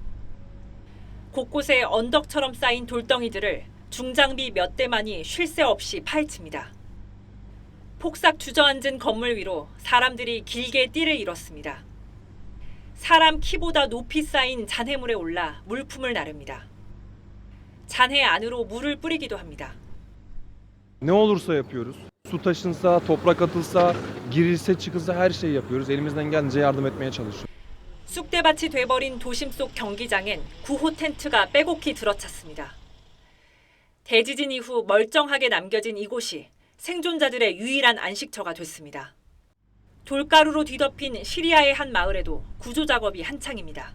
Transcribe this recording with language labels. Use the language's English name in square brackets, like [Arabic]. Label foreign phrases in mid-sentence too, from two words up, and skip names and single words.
[Korean] 곳곳에 언덕처럼 쌓인 돌덩이들을 중장비 몇 대만이 쉴 새 없이 파헤칩니다. 폭삭 주저앉은 건물 위로 사람들이 길게 띠를 잃었습니다. 사람 키보다 높이 쌓인 잔해물에 올라 물품을 나릅니다. 잔해 안으로 물을 뿌리기도 합니다. [Turkish] Ne olursa yapıyoruz. Su taşınsa, toprak atılsa, girilse, çıkılsa her şeyi yapıyoruz. Elimizden geldiğince yardım etmeye çalışıyoruz. [Korean] 쑥대밭이 돼버린 도심 속 경기장엔 구호 텐트가 빼곡히 들어찼습니다. 대지진 이후 멀쩡하게 남겨진 이곳이 생존자들의 유일한 안식처가 됐습니다. 돌가루로 뒤덮인 시리아의 한 마을에도 구조 작업이 한창입니다.